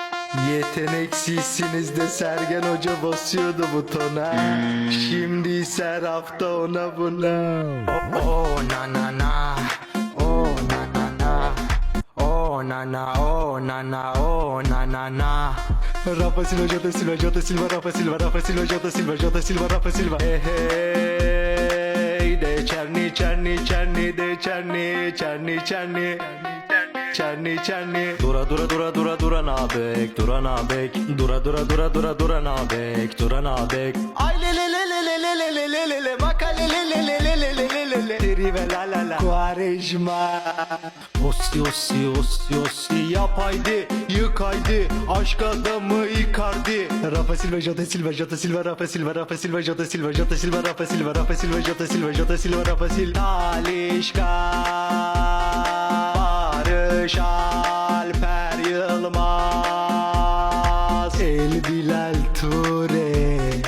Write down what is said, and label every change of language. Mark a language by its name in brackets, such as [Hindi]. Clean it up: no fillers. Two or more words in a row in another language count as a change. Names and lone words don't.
[Turkish] Yeteneksizsiniz de Sergen Hoca basıyordu butona. Şimdi ise hafta ona buna. Oh na na na, oh na na na, oh na na, oh na na, oh na na na. Rafa Silva, Jota Silva, Jota Silva, Rafa Silva, Rafa Silva, Jota Silva, Jota Silva, Rafa Silva. Hey hey, de Çerni, Çerni, Çerni, de Çerni, Çerni, Çerni. Çerni çerni. Dura dura dura dura dura nabek, dura nabek. Dura dura dura dura dura nabek, dura nabek. Ay le le le le le le le le le le le maka le le le le le le le le le le. Deri ve la la la. Quaresma. Ossi ossi ossi ossi yap haydi, yık haydi. Aşk adamı Icardi. Rafa Silva, Jota Silva, Jota Silva, Rafa Silva, Rafa Silva, Jota Silva, Jota Silva, Rafa Silva, Rafa Silva, Jota Silva, Jota Silva, Rafa Silva. Talişka. Barış Alper Yılmaz, El Bilal Ture.